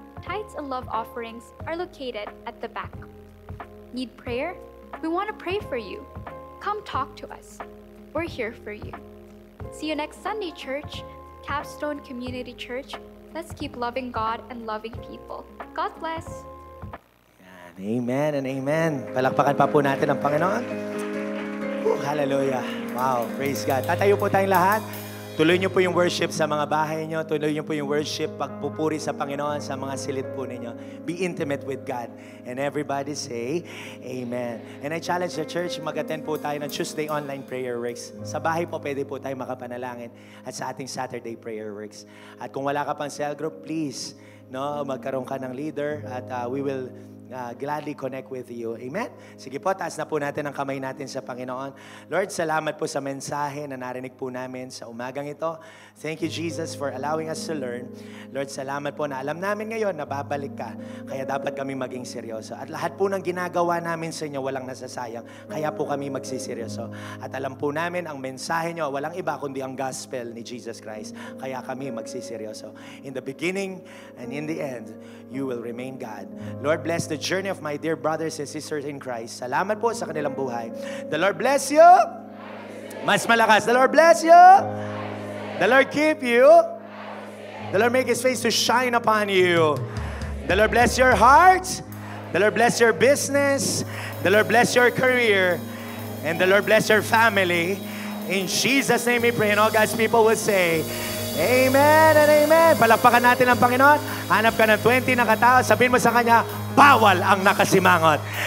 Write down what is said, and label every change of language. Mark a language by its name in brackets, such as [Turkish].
[English] Tithes and love offerings are located at the back. Need prayer? We want to pray for you. Come talk to us. We're here for you. See you next Sunday, church. Capstone Community Church. Let's keep loving God and loving people. God bless. [Filipino] Yan. Amen and amen. Palakpakan pa po natin ang Panginoon. Hallelujah. Wow, praise God. Tatayo po tayong lahat. Tuloy niyo po yung worship sa mga bahay niyo. Tuloy niyo po yung worship, pagpupuri sa Panginoon sa mga silid po ninyo. [English] Be intimate with God. And everybody say, Amen. And I challenge the church, [Filipino] mag-attend po tayo ng [English] Tuesday online prayer works. [Filipino] Sa bahay po, pwede po tayo makapanalangin at sa ating [English] Saturday prayer works. [Filipino] At kung wala ka pang cell group, please, magkaroon ka ng leader at [English] we will gladly connect with you. Amen? [Filipino] Sige po, taas na po natin ang kamay natin sa Panginoon. Lord, salamat po sa mensahe na narinig po namin sa umagang ito. [English] Thank you, Jesus, for allowing us to learn. [Filipino] Lord, salamat po na alam namin ngayon na babalik ka. Kaya dapat kami maging seryoso. At lahat po ng ginagawa namin sa inyo, walang nasasayang. Kaya po kami magsiseryoso. At alam po namin, ang mensahe nyo, walang iba kundi ang gospel ni Jesus Christ. Kaya kami magsiseryoso. [English] In the beginning and in the end, you will remain God. Lord, bless the journey of my dear brothers and sisters in Christ. [Filipino] Salamat po sa kanilang buhay. [English] The Lord bless you. [Filipino] Mas malakas. [English] The Lord bless you. The Lord keep you. The Lord make His face to shine upon you. The Lord bless your heart. The Lord bless your business. The Lord bless your career. And the Lord bless your family. In Jesus' name we pray. And all God's people will say, Amen and amen. [Filipino] Palakpakan natin ang Panginoon. Hanap ka ng 20 na katao. Sabihin mo sa Kanya, bawal ang nakasimangot.